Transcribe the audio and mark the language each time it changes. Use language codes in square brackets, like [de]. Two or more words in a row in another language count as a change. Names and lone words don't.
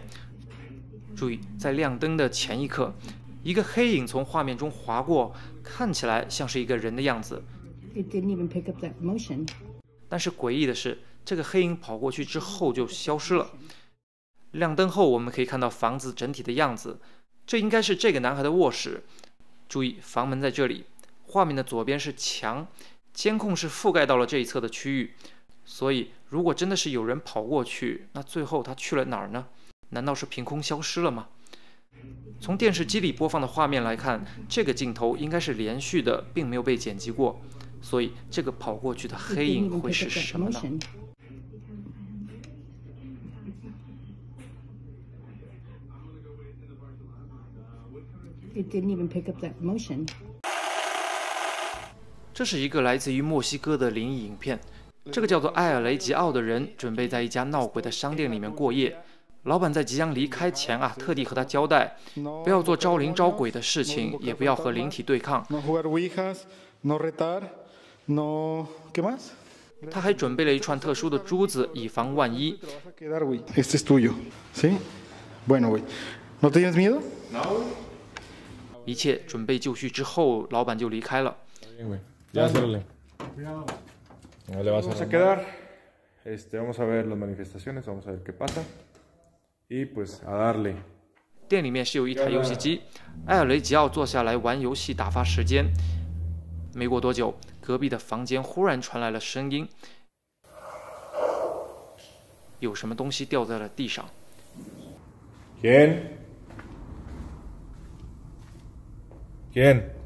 [zh] 注意，在亮灯的前一刻，一个黑影从画面中划过，看起来像是一个人的样子。 [en] It didn't even pick up that motion. [zh] 但是诡异的是，这个黑影跑过去之后就消失了。亮灯后，我们可以看到房子整体的样子，这应该是这个男孩的卧室。注意，房门在这里，画面的左边是墙，监控是覆盖到了这一侧的区域。所以，如果真的是有人跑过去，那最后他去了哪儿呢？难道是凭空消失了吗？从电视机里播放的画面来看，这个镜头应该是连续的，并没有被剪辑过，所以这个跑过去的 [en] It [zh] 黑 [en] didn't [zh] 影 [en] even [zh] 会 [en] pick [zh] 是 [en] up that [zh] 什么呢？ [en] motion. It didn't even pick up that motion. [zh] 这是一个来自于墨西哥的灵异影片。这个叫做埃尔雷吉奥的人准备在一家闹鬼的商店里面过夜。老板在即将离开前啊，特地和他交代，不要做招灵招鬼的事情，也不要和灵体对抗。 [es] No jugar ouijas, no retar, no... ¿Qué más? [zh] 他还准备了一串特殊的珠子，以防万一。 [es] Te lo vas a quedar, güey. Este es tuyo. ¿Sí? Bueno, güey. ¿No te tienes miedo? [zh] 一切准备就绪之后，老板就离开了。 [es] Bien, güey. Ya, ciérrale. No le vas a quedar. Vamos a ver las manifestaciones, vamos a ver qué pasa. Y pues a darle. [zh] 店里面是有一台游戏机，埃尔雷吉奥坐下来玩游戏打发时间。没过多久，隔壁的房间忽然传来了声音，有什么东西掉在了地上。 [es] ¿Quién? ¿Quién?